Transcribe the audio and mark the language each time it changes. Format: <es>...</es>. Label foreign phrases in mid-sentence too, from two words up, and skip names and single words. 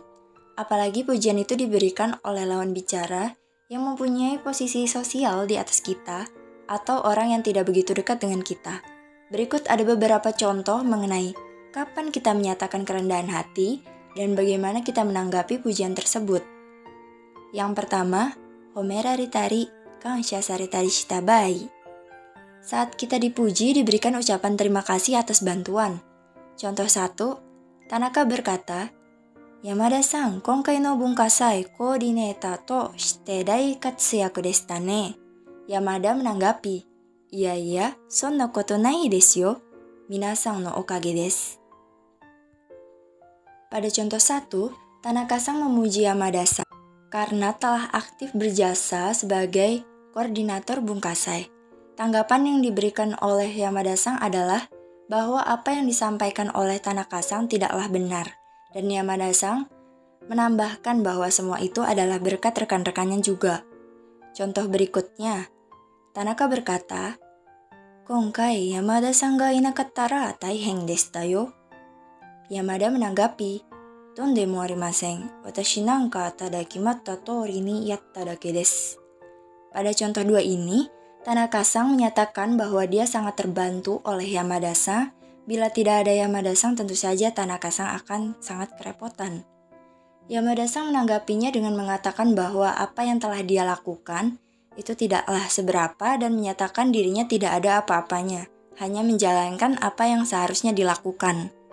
<id>Apalagi pujian itu diberikan oleh lawan bicara yang mempunyai posisi sosial di atas kita atau orang yang tidak begitu dekat dengan kita. Berikut ada beberapa contoh mengenai kapan kita menyatakan kerendahan hati dan bagaimana kita menanggapi pujian tersebut. Yang pertama,</id> <ja>褒められたり 感謝されたり した 場合.</ja> <id>Saat kita dipuji, diberikan ucapan terima kasih atas bantuan. Contoh 1, Tanaka berkata,</id> <ja>山田さん、今回の文化祭コーディネーターとして大活躍でしたね.</ja> <id>Yamada menanggapi, iya,</id> <ja>そんなことないですよ. 皆さんのおかげです.</ja> <id>Pada contoh 1, Tanaka-san memuji Yamada-san karena telah aktif berjasa sebagai koordinator bunkasai. Tanggapan yang diberikan oleh Yamada-san adalah bahwa apa yang disampaikan oleh Tanaka-san tidaklah benar, dan Yamada-san menambahkan bahwa semua itu adalah berkat rekan-rekannya juga. Contoh berikutnya, Tanaka berkata,</id> <ja>今回山田さんがいなかったら大変でしたよ. Yamada menanggapi, とんでもありません、私なんかただ決まった通りにやっただけです.</ja> <id>Pada contoh 2 ini, Tanaka-san menyatakan bahwa dia sangat terbantu oleh Yamada-san. Bila tidak ada Yamada-san, tentu saja Tanaka-san akan sangat kerepotan. Yamada-san menanggapinya dengan mengatakan bahwa apa yang telah dia lakukan itu tidaklah seberapa dan menyatakan dirinya tidak ada apa-apanya, hanya menjalankan apa yang seharusnya dilakukan.</id>